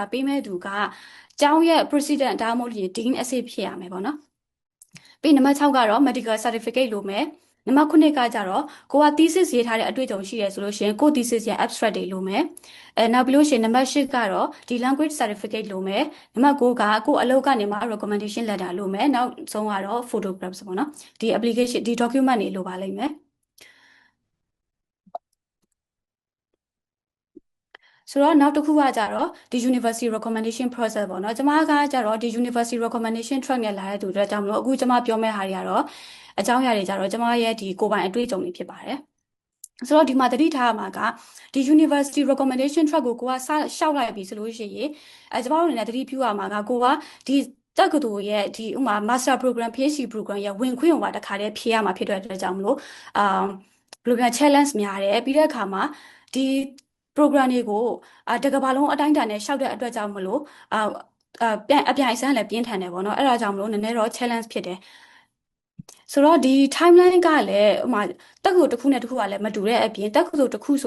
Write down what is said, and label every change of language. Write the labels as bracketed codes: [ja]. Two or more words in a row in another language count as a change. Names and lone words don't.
[my] ပေးမဲ့သူကကျောင်းရဲ့ president ဒါမှမဟုတ် dean အဆင့်ဖြစ်ရမယ်ပေါ့နော်ပြီးနံပါတ်6ကတော့ [en] medical certificate [my] လိုမယ်နံပါတ်9ကကြတော့ကိုက thesis ရေးထားတဲ့အတွေ့အကြုံရှိရဆိုလို့ရှိရင်ကို thesis ရဲ့ abstract တွေလိုမယ်နောက်ပြီးလို့ရှိရင်နံပါတ်10ကတော့ဒီ [en] language certificate [my] လိုမယ်နံပါတ်9ကကိုအလုပ်ကနေမှာ [en] recommendation letter [my] လိုမယ်နောက်ဆုံးကတော့ photographs ပေါ့နော်ဒီ application ဒီ document တွေလိုပါလိမ့်မယ် ဆိုတော့နောက်တစ်ခုကကြတော့ဒီ [en] university recommendation process [my] ပေါ့နော်ကျွန်မကကြတော့ဒီ [en] university recommendation track [my] နဲ့လာတဲ့သူတွေကြောင့်မလို့ အခုကျွန်မပြောမယ့်ဟာတွေကတော့အကြောင်းအရာတွေကြတော့ကျွန်မရဲ့ဒီကိုယ်ပိုင်အတွေ့အကြုံတွေဖြစ်ပါတယ်ဆိုတော့ဒီမှာတတိထားမှာကဒီ [en] university recommendation track [my] ကိုကစရှောက်လိုက်ပြီဆိုလို့ရှိရင်ကျွန်တော်တို့အနေနဲ့တတိပြုရမှာကကိုကဒီတက္ကသိုလ်ရဲ့ဒီဥမာ [en] master program PhD program [my] ရဲ့ဝင်ခွင့်ဟိုပါတခါတည်းဖြေရမှာဖြစ်တဲ့အတွက်ကြောင့်မလို့ဘယ်လိုပြန် challenge များတယ်ပြီးတဲ့အခါ မှာဒီ program တွေကိုတကဘာလုံးအတိုင်းအတာနဲ့ရှောက်တဲ့အတွက်ကြောင့်မလို့ပြန်အပြိုင်အစမ်းလည်းပြင်းထန်တယ်ပေါ့နော်အဲ့ဒါကြောင့်မလို့နည်းနည်းတော့ challenge ဖြစ်တယ်ဆိုတော့ဒီ timeline ကလည်းဥမာတက္ကသိုလ်တစ်ခုနဲ့တစ်ခုကလည်းမတူတဲ့အပြင်တက္ကသိုလ်တစ်ခုဆို